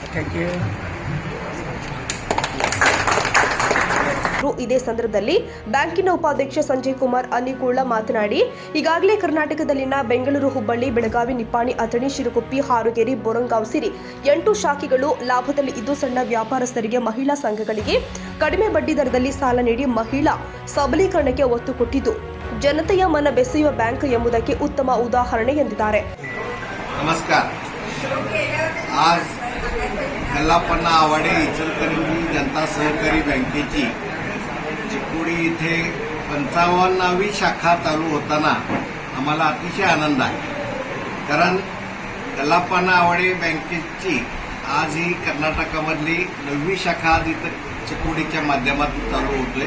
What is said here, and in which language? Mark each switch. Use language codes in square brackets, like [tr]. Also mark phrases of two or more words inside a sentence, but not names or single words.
[kn] ಇದೇ ಸಂದರ್ಭದಲ್ಲಿ ಬ್ಯಾಂಕಿನ ಉಪಾಧ್ಯಕ್ಷ ಸಂಜಯ್ ಕುಮಾರ್ ಅನಿಕುಳ್ಳ ಮಾತನಾಡಿ, ಈಗಾಗಲೇ ಕರ್ನಾಟಕದಲ್ಲಿನ ಬೆಂಗಳೂರು, ಹುಬ್ಬಳ್ಳಿ, ಬೆಳಗಾವಿ, ನಿಪ್ಪಾಣಿ, ಅಥಣಿ, ಶಿರಗುಪ್ಪಿ, ಹಾರುಗೇರಿ, ಬೋರಂಗಾವ್ ಸೇರಿ 8 ಶಾಖೆಗಳು ಲಾಭದಲ್ಲಿ ಇದ್ದು, ಸಣ್ಣ ವ್ಯಾಪಾರಸ್ಥರಿಗೆ, ಮಹಿಳಾ ಸಂಘಗಳಿಗೆ ಕಡಿಮೆ ಬಡ್ಡಿ ದರದಲ್ಲಿ ಸಾಲ ನೀಡಿ ಮಹಿಳಾ ಸಬಲೀಕರಣಕ್ಕೆ ಒತ್ತು ಕೊಟ್ಟಿದ್ದು, ಜನತೆಯ ಮನ ಬೆಸೆಯುವ ಬ್ಯಾಂಕ್ ಎಂಬುದಕ್ಕೆ ಉತ್ತಮ ಉದಾಹರಣೆ ಎಂದಿದ್ದಾರೆ. [mr] नमस्कार. आज कल्लापन्ना आवाडे इचलकरंजी जनता सहकारी बँकेची चिकोडी इथे 55वी शाखा चालू होताना आम्हाला अतिशय आनंद आहे. कारण कल्लापन्ना आवाडे बँकेची आज ही कर्नाटकामधली 9वी शाखा आज इथं चिकोडीच्या माध्यमातून चालू होतोय.